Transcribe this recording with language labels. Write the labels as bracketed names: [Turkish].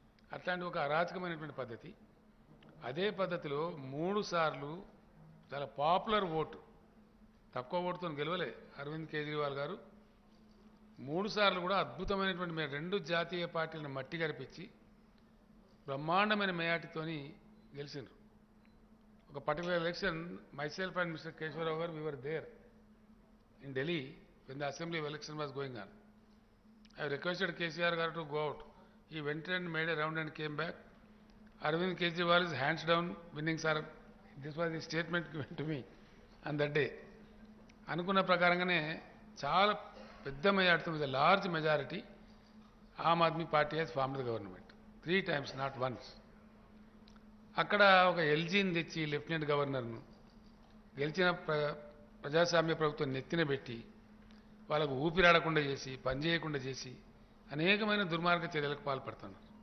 [Telugu] అట్లాంటి ఒక అరాచకమైనటువంటి పద్ధతి. అదే పద్ధతిలో 3 సార్లు చాలా పాపులర్ ఓటు, తక్కువ ఓటుతో గెలవలే అరవింద్ కేజ్రీవాల్ గారు. 3 సార్లు కూడా అద్భుతమైనటువంటి 2 జాతీయ పార్టీలను మట్టి గరిపించి బ్రహ్మాండమైన మేయాటితోని గెలిచిండ్రు. [English] ఒక particular election myself and Mr. Keshwar Rao, we were there in Delhi when the assembly election was going on. I requested KCR garu to go out. He went and made a round and came back. Arvind Kejriwal is hands down winning, sir. This was the statement given to me on that day. [Telugu] అనుకున్న ప్రకారంగానే చాలా పెద్ద majority, [English] With large majority Aam Aadmi party has formed the government 3 times, not once. [Telugu] అక్కడ ఒక ఎల్జీని తెచ్చి lieutenant గవర్నర్ను గెలిచిన ప్రజాస్వామ్య ప్రభుత్వం నెత్తిన పెట్టి వాళ్ళకు ఊపిరాడకుండా చేసి, పనిచేయకుండా చేసి అనేకమైన దుర్మార్గ చర్యలకు పాల్పడుతున్నారు.